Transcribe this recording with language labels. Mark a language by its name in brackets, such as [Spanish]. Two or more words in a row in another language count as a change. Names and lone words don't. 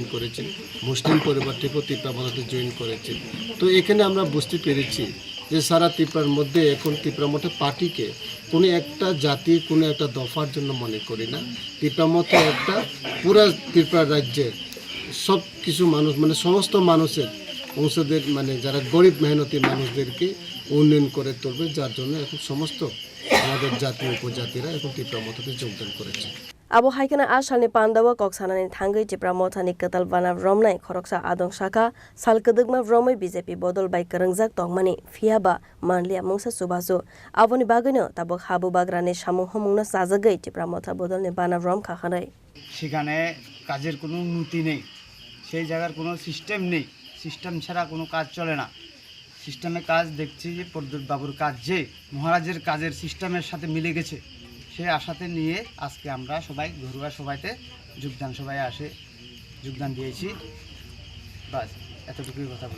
[Bangla] করেছি মুসলিম পরিবার থেকেও টিপ্রামোথাতে জয়েন করেছি তো এখানে আমরা বুঝতে পেরেছি যে সারা ত্রিপুরার মধ্যে এখন টিপ্রামোথা পার্টিকে কোনো একটা জাতি কোনো একটা দফার জন্য মনে করি না টিপ্রামোথা একটা পুরা ত্রিপুরা রাজ্যের সব কিছু মানুষ মানে সমস্ত মানুষের অংশদের মানে যারা গরিব মেহনতি মানুষদেরকে উন্নয়ন করে তুলবে যার জন্য এখন সমস্ত আমাদের জাতি উপজাতিরা এখন টিপ্রামোথাতে যোগদান করেছে [Kok Borok] Abo haikana ashalni pandawa koksanani thangai Tipramothani katal bana vromnai khoroksa adong shaka salkadugma vromai BJP bodol bai karangjak tongmani fiaba manlia mungsa subasu aboni bagino tabok habu bagrani samung homungna sajagai Tipramotha bodolni bana vrom khakhanai [Bangla] সেখানে কাজের কোনো উন্নতি নেই সেই জায়গার কোনো সিস্টেম নেই সিস্টেম ছাড়া কোনো কাজ চলে না সিস্টেমে কাজ দেখছি যে প্রদ্যুৎ বাবুর কাজ যে মহারাজের কাজের সিস্টেমের সাথে মিলে গেছে সেই আশাতে নিয়ে আজকে আমরা সবাই ঘরোয়া সভাতে যোগদান দিয়েছি বাস এতটুকুই কথা বলব